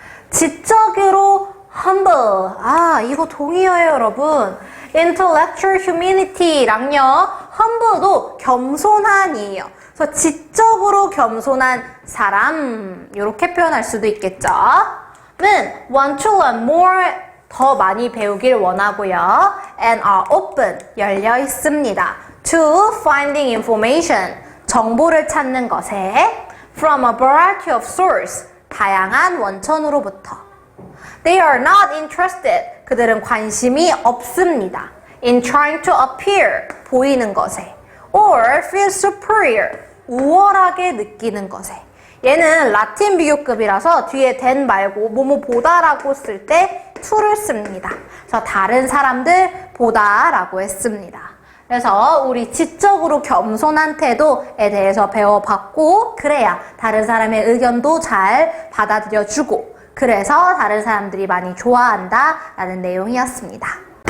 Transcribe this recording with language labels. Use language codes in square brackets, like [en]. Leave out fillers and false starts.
[ko] 지적으로 humble, 이거 동의어예요 여러분. intellectual humanity랑요 humble도 겸손한이에요. 그래서 지적으로 겸손한 사람 이렇게 표현할 수도 있겠죠. 는 [en] want to learn more, [ko] 더 많이 배우길 원하고요. [en] and are open, [ko] 열려 있습니다. [en] to finding information, [ko] 정보를 찾는 것에 [en] from a variety of sources, [ko] 다양한 원천으로부터. [en] They are not interested, [ko] 그들은 관심이 없습니다. [en] in trying to appear, [ko] 보이는 것에. [en] or feel superior, [ko] 우월하게 느끼는 것에. 얘는 라틴 비교급이라서 뒤에 than 말고 뭐뭐 보다라고 쓸 때 to를 씁니다. 그래서 다른 사람들 보다라고 했습니다. 그래서 우리 지적으로 겸손한 태도에 대해서 배워봤고 그래야 다른 사람의 의견도 잘 받아들여주고 그래서 다른 사람들이 많이 좋아한다 라는 내용이었습니다.